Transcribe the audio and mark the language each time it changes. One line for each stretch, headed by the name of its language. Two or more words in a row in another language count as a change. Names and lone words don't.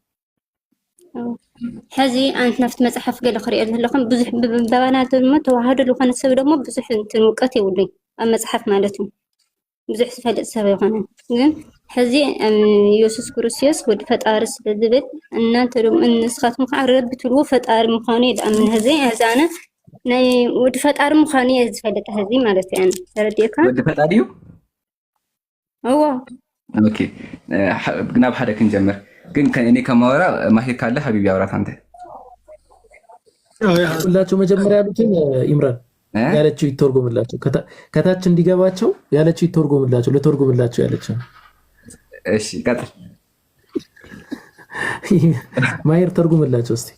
Tigrinya: ሕዚ ኣንት ናብቲ መፅሓፍ ገለ ክሪኦ ዘለኹም ብዙሕ ብባባና ድማ ተዋህዶ ዝኾነ ሰብ ደግሞ ብዙሕ እንትን እውቀት የብሉኝ ኣብ መፅሓፍ ማለት እዩ ብዙሕ ዝፈልጥ ሰብ ኣይኮነን። ግን ሕዚ ኢየሱስ ክርስቶስ ወዲ ፈጣሪ ስለ ዝብል እናንተ ደግሞ ንስኻትኩም ከዓ ረቢ ትብልዎ ፈጣሪ ምዃኑ እየ ዝኣምን። ህዚ ኣነ ናይ ወዲ ፈጣሪ ምዃኑ እየ ዝፈልጥ ህዚ ማለት እዩ። ኣነ ተረዲእካ ወዲ ፈጣሪ እዩ። እዎ ኦኬ ናብ ሓደ ክንጀምር።
Amharic: ግን እኔ ከማወራ ማሂር ካለ ሀቢብ ያውራት አንተ። ሁላቸው መጀመሪያ ያሉትን ኢምራን ያለችው ይተርጎምላቸው፣ ከታች እንዲገባቸው ያለችው ይተርጎምላቸው፣ ለተርጎምላቸው ያለችው። እሺ ቀጥል ማሂር ተርጎምላቸው እስቲ።